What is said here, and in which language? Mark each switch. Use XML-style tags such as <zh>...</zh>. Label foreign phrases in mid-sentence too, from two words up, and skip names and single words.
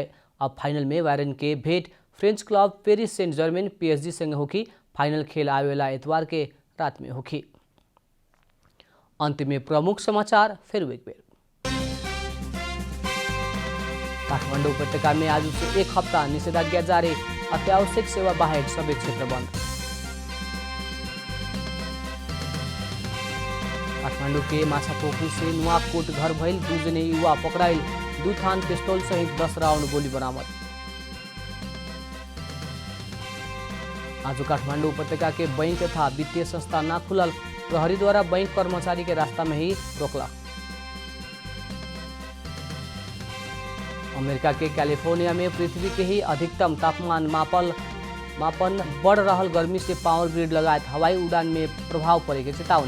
<bho>अब फाइनल में बायरन के भेंट फ्रेंच क्लब पेरिस सेंट जर्मेन PSG संग होखी। फाइनल खेल आवेला इतवार के रात में होखी। अंत में प्रमुख समाचार फिर एक बेर। काठमाडौँ उपत्यका में आज से 1 हफ्ता निषेधाज्ञा जारी।</bho> <ne>अत्यावश्यक सेवा बाहेक सबै क्षेत्र बंद।</ne> <bho>काठमाडौँ के माछापोखरी से नुवाकोट घर भइल 2 जने युवा पकड़ाइल। 2 थान पिस्तौल सहित 10 राउंड गोली बरामद। आज काठमाडौँ उपत्यका के बैंक तथा वित्तीय संस्था ना खुलल। प्रहरी द्वारा बैंक कर्मचारी के रास्ता में ही रोकला। अमेरिका के कैलिफोर्निया में पृथ्वी के ही अधिकतम तापमान मापन बढ़ रहल गर्मी से पावर ग्रिड लगायत हवाई उड़ान में प्रभाव पड़े के चेतावनी।</bho>